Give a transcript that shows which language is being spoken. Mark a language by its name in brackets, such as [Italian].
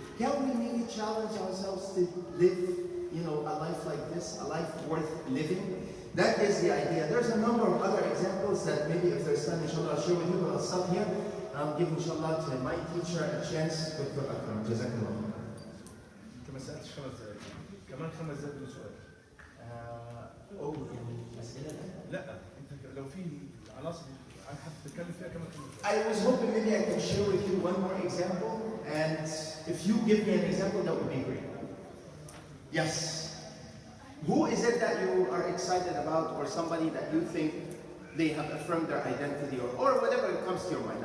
[English] Can we maybe challenge ourselves to live, you know, a life like this, a life worth living? That is the idea. There's a number of other examples that maybe if there's time, inshallah, I'll share with you, but I'll stop here. I'm giving, inshallah, to my teacher a chance, Dr. Akram. Jazakallah. [Arabic] انت ما سالتش 5 دقائق كمان 5 دقائق بدون سؤال. أسئلة؟ لا انت لو في عناصر حابب تتكلم فيها كمان 5 دقائق. [English] I was hoping maybe I can share with you one more example, and if you give me an example, that would be great. Yes. Who is it that you are excited about, or somebody that you think they have affirmed their identity, or whatever comes to your mind?